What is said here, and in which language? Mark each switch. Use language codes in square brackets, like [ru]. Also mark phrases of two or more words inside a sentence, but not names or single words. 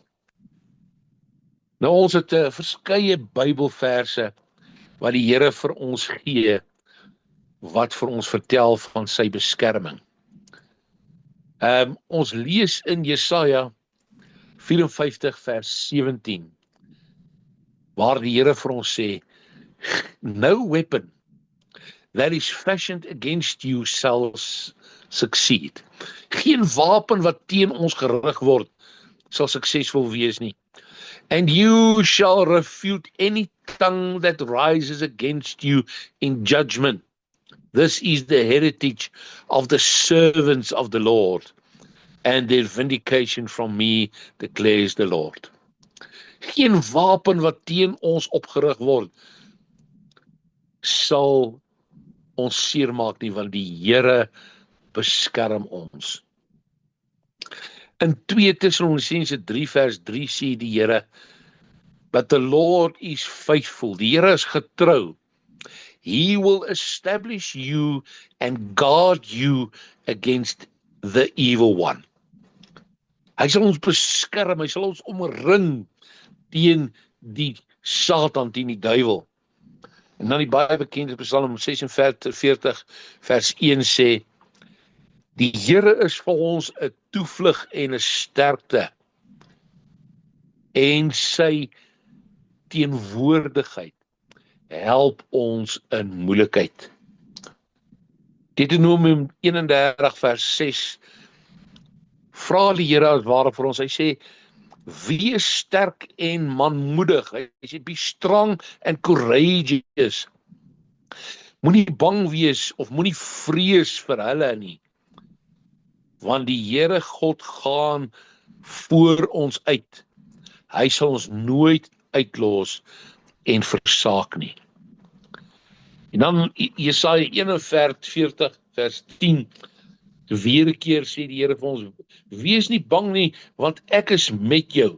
[af] Nou ons het verskeie Bybelverse wat die Here vir ons gee, wat vir ons vertel van sy beskerming. Ons lees in Jesaja 54 vers 17, waar die Here vir ons sê, [en] no weapon that is fashioned against you shall succeed. [af] Geen wapen wat teen ons gerig word, sal suksesvol wees nie. [en] And you shall refute any tongue that rises against you in judgment. This is the heritage of the servants of the Lord, and their vindication from me, declares the Lord. [af] Geen wapen wat teen ons opgerig word, sal ons seermaak nie, want die Here beskerm ons. In 2 Tessalonisense 3 vers 3 sê die Here, [en] but the Lord is faithful, [af] die Here is getrou. [en] He will establish you and guard you against the evil one. [af] Hy sal ons beskerm, hy sal ons omring teen die Satan, teen die duiwel. En dan die baie bekende Psalm 46 vers 1 sê, die Here is vir ons 'n toevlug en 'n sterkte, en sy teenwoordigheid help ons in moeilikheid. Deuteronomium 31 vers 6 vra die Here as ware vir ons, hy sê, wees sterk en manmoedig, hy sê, [en] be strong and courageous. [af] Moenie bang wees of moenie vrees vir hulle nie, want die Here God gaan voor ons uit. Hy sal ons nooit uitlos en versaak nie. En dan Jesaja 41 vers 10, weer 'n keer sê die Here vir ons, wees nie bang nie, want ek is met jou.